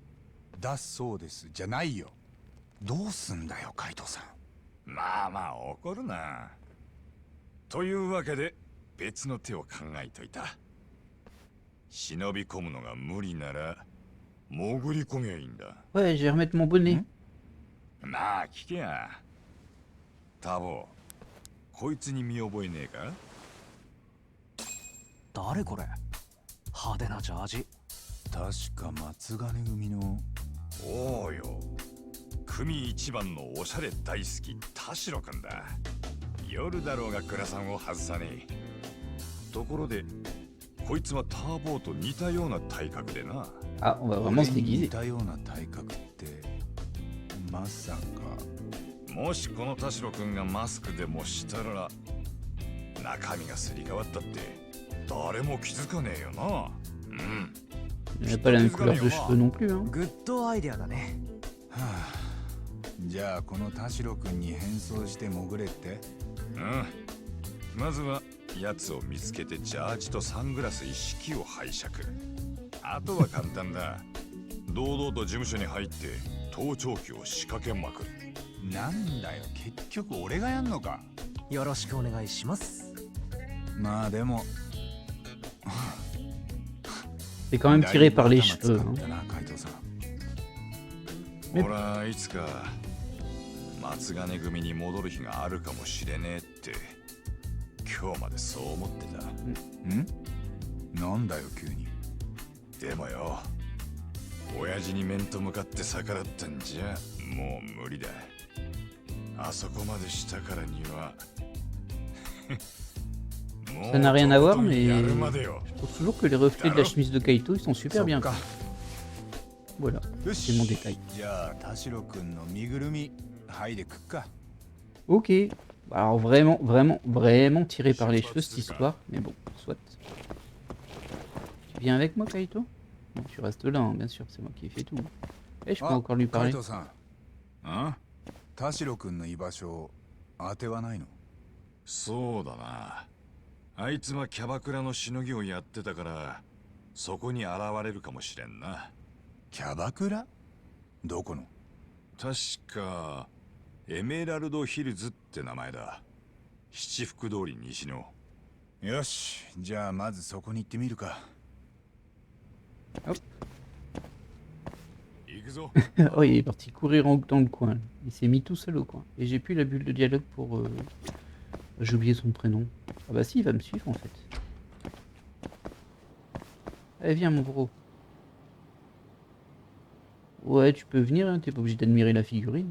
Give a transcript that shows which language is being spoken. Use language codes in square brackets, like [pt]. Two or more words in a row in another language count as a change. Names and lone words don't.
[ja] だそうですじゃないよ。どうすんだよ海藤さん。まあまあ怒るな。というわけで別の手を考えといた。忍び込むのが無理なら潜り込みゃいいんだ。 [fr] Ouais, je vais remettre mon bonnet. [ja] まあ聞けや。タボ、こいつに見覚えねえか？誰これ？派手なジャージ。確か松金組の。おうよ。組一番のおしゃれ大好き田代君だ。夜だろうが倉さんを外さねえ。ところでこいつはターボーと似たような体格でな。 [fr] Ah, on va vraiment se [ja] 似 [fr] déguiser. [ja] たような体格ってまさか。もしこの田代君がマスクでもしたら中身がすり替わったって誰も気づかねえよな。うん。 [fr] Il n'a pas la même couleur de cheveux non plus, hein. [ja] グッドアイデアだね。はあ、じゃあこの田代君に変装して潜れって。うん。まずはやつを見つけてジャージとサングラス一式を拝借。あとは簡単だ。堂々と事務所に入って盗聴器を仕掛けまくる。なんだよ結局俺がやんのか。よろしくお願いします。まあでも [fr] C'est quand même tiré par les cheveux. Hein. [ja] ほらいつか松金組に戻る日があるかもしれねえって今日までそう思ってた。なんだよ急に。でもよ、親父に面と向かって逆らったんじゃもう無理だ。あそこまでしたからには。 [fr] Ça n'a rien à voir, mais je trouve toujours que les reflets de la chemise de Kaito, ils sont super bien. Voilà, c'est mon détail. Ok, alors vraiment tiré par les cheveux cette histoire, mais bon, soit. Tu viens avec moi, Kaito? Non, tu restes là, hein, bien sûr, c'est moi qui ai fait tout. Et je peux encore lui parler. ん？ [ja] 田代君の居場所当てはないの？そうだな。あいつはキャバクラのしのぎをやってたから、そこに現れるかもしれんな。キャバクラ？どこの？確かエメラルドヒルズって名前だ。七福通り西の。よし、じゃあまずそこに行ってみるか。 Hop. 行くぞ。 [fr] Oh, il est parti courir dans le coin. Il s'est mis tout seul au coin. Et j'ai plus la bulle de dialogue pour... J'ai oublié son prénom. Ah bah si, il va me suivre en fait. Allez, viens mon gros. Ouais, tu peux venir, hein, t'es pas obligé d'admirer la figurine.